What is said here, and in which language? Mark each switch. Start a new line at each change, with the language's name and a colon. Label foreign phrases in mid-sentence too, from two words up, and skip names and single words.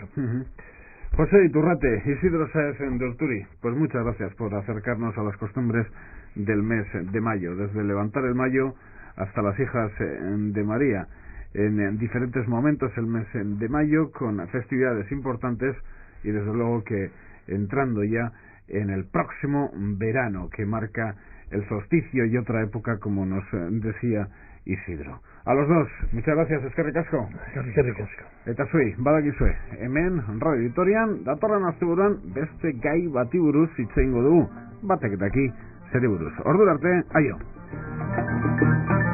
Spanish: José Iturrate, Isidro Sáez de Urturi, pues muchas gracias por acercarnos a las costumbres del mes de mayo, desde levantar el mayo hasta las hijas de María, en diferentes momentos el mes de mayo, con festividades importantes y desde luego que entrando ya en el próximo verano que marca el solsticio y otra época, como nos decía Isidro. A los dos, muchas gracias,
Basque: eskerrik asko. Eskerrik asko. Eta zuei, badakizue, hemen Radio Vitorian datorren asteburuan beste gai bati buruz hitz egingo dugu, batek eta zeri buruz. Ordura arte, aio.